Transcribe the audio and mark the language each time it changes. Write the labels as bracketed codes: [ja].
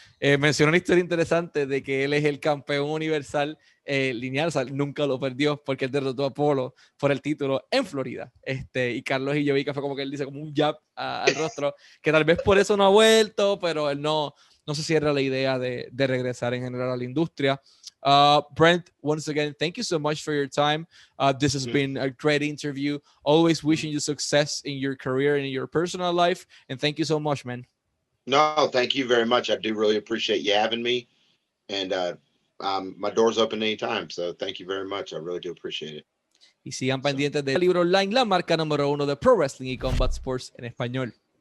[es] Mencionó una historia interesante de que él es el campeón universal lineal, o sea, nunca lo perdió porque él derrotó a Polo por el título en Florida. Y Carlos y yo vi que fue como que él dice como un jab al rostro, que tal vez por eso no ha vuelto, pero él no se cierra la idea de regresar en general a la industria. [en] Brent, once again, thank you so much for your time. This has been a great interview. Always wishing you success in your career and in your personal life. And thank you so much, man. No, thank you very much. I do really appreciate you having me. And my door's open anytime. So thank you very much. I really do appreciate it. [es] Y sigan pendientes de Libre Online, la marca número 1 de Pro Wrestling y Combat Sports en español.